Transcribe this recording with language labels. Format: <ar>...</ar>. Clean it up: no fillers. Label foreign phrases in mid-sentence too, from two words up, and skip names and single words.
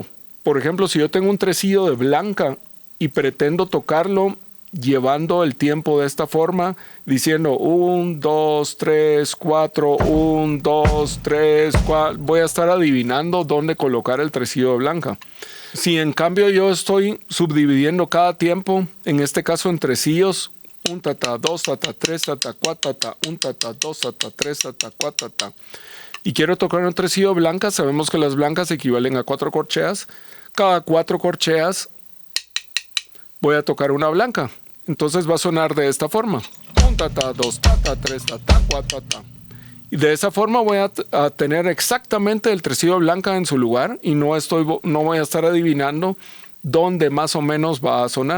<es>Por ejemplo, si yo tengo un tresillo de blanca y pretendo tocarlo llevando el tiempo de esta forma, diciendo 1, 2, 3, 4, 1, 2, 3, 4, voy a estar adivinando dónde colocar el tresillo de blanca. Si en cambio yo estoy subdividiendo cada tiempo, en este caso en tresillos, 1 tata, 2 tata, 3 tata, 4 tata, 1 tata, 2 tata, 3 tata, 4 tata, y quiero tocar un tresillo blanca, sabemos que las blancas equivalen a 4 corcheas. Cada 4 corcheas voy a tocar una blanca. Entonces va a sonar de esta forma. 1 tata, 2 tata, 3 tata, 4 tata. Y de esa forma voy a tener exactamente el tresillo blanca en su lugar y no voy a estar adivinando dónde más o menos va a sonar.</es>